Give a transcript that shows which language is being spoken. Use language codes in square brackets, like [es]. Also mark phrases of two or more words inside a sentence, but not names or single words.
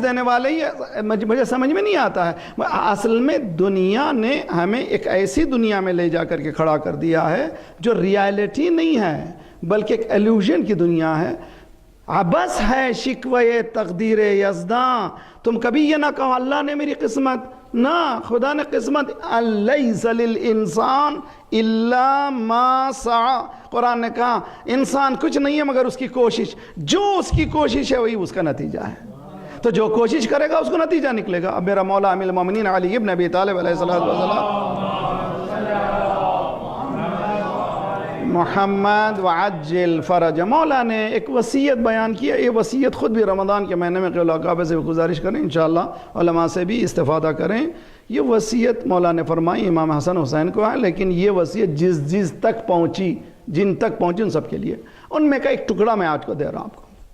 [ur] دینے والے ہی، مجھے سمجھ میں نہیں آتا ہے، اصل میں دنیا نے ہمیں ایک ایسی دنیا میں لے جا کر کے کھڑا کر دیا ہے جو ریالٹی نہیں ہے بلکہ ایک ایلوژن کی دنیا ہے، عبث ہے شکوہ تقدیر یزداں، تم کبھی یہ نہ کہو اللہ نے میری قسمت، نہ خدا نے قسمت، [ar] الیس للانسان الا ما سعی، [ur] قرآن نے کہا انسان کچھ نہیں ہے مگر اس کی کوشش، جو اس کی کوشش ہے وہی اس کا نتیجہ ہے، تو جو کوشش کرے گا اس کو نتیجہ نکلے گا۔ اب میرا مولا امیر المومنین علی ابن ابی طالب [ar] علیہ السلام [ur] محمد [ar] وعجل فرج، [ur] مولا نے ایک وصیت بیان کیا، یہ وصیت خود بھی رمضان کے مہینے میں قبلہ کعبہ سے گزارش کریں، انشاءاللہ علماء سے بھی استفادہ کریں، یہ وصیت مولا نے فرمائی امام حسن حسین کو ہے، لیکن یہ وصیت جس تک پہنچی، جن تک پہنچی ان سب کے لیے، ان میں کا ایک ٹکڑا میں آج کو دے رہا ہوں آپ کو۔